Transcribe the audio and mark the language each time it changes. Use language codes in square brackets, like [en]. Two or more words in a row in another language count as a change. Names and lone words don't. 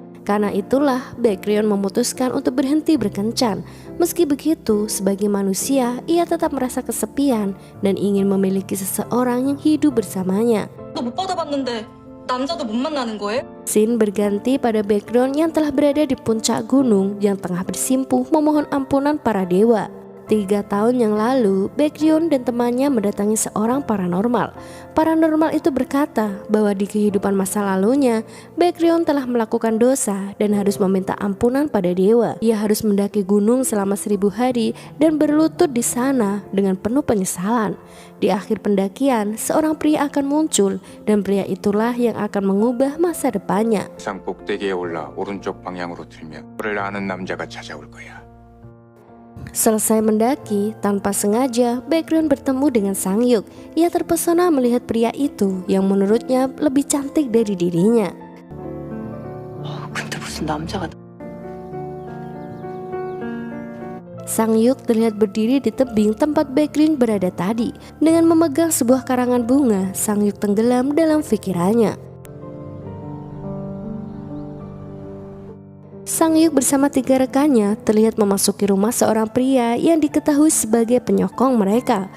[id] Karena itulah Baekhyun memutuskan untuk berhenti berkencan. Meski begitu, sebagai manusia, ia tetap merasa kesepian dan ingin memiliki seseorang yang hidup bersamanya. [ko] 못 받아봤는데 남자도 못 만나는 거예요? [id] Scene berganti pada background yang telah berada di puncak gunung yang tengah bersimpuh memohon ampunan para dewa. 3 tahun yang lalu, Baekhyun dan temannya mendatangi seorang paranormal. Paranormal itu berkata bahwa di kehidupan masa lalunya, Baekhyun telah melakukan dosa dan harus meminta ampunan pada dewa. Ia harus mendaki gunung selama 1000 hari dan berlutut di sana dengan penuh penyesalan. Di akhir pendakian, seorang pria akan muncul dan pria itulah yang akan mengubah masa depannya. [ko] 상 꼭대기에 올라 오른쪽 방향으로 들면 너를 아는 남자가 찾아올 거야. [id] Selesai mendaki, tanpa sengaja Baekhyun bertemu dengan Sangyuk. Ia terpesona melihat pria itu yang menurutnya lebih cantik dari dirinya. [ko] 근데 무슨 남자가 [id] Sangyuk terlihat berdiri di tebing tempat Baekhyun berada tadi. Dengan memegang sebuah karangan bunga, Sangyuk tenggelam dalam pikirannya. Sangyuk bersama 3 rekannya terlihat memasuki rumah seorang pria yang diketahui sebagai penyokong mereka.